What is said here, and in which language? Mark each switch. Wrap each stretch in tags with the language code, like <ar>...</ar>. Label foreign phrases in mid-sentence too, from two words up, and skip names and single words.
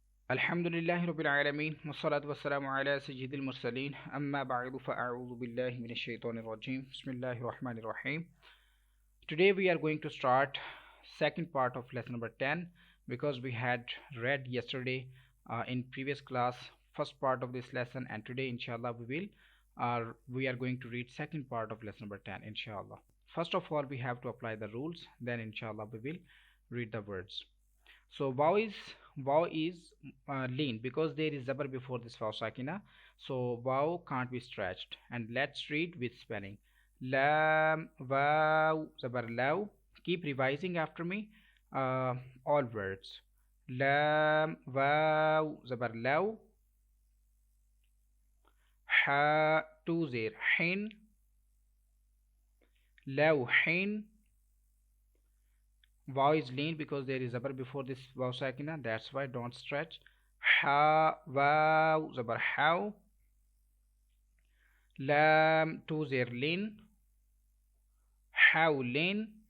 <ar>الحمد لله رب العالمين والصلاة والسلام على سيد المرسلين أما بعد فأعوذ بالله من الشيطان الرجيم بسم الله الرحمن الرحيم.</ar> <en>Today we are going to start second part of lesson number 10 because we had read yesterday in previous class first part of this lesson, and today inshallah we are going to read second part of lesson number 10 inshallah. First of all we have to apply the rules, then inshallah we will read the words. So wow is lean because there is zabar before this vaw sakina. So wow can't be stretched. And let's read with spelling. Lam wow zabar law. Keep revising after me. All words. Lam wow zabar law. Ha two zir hin. Law hin. Wow is lean because there is zabar before this vaw sakina, that's why don't stretch. Ha wow zabar how. Lam two zir lean. How lean.</en>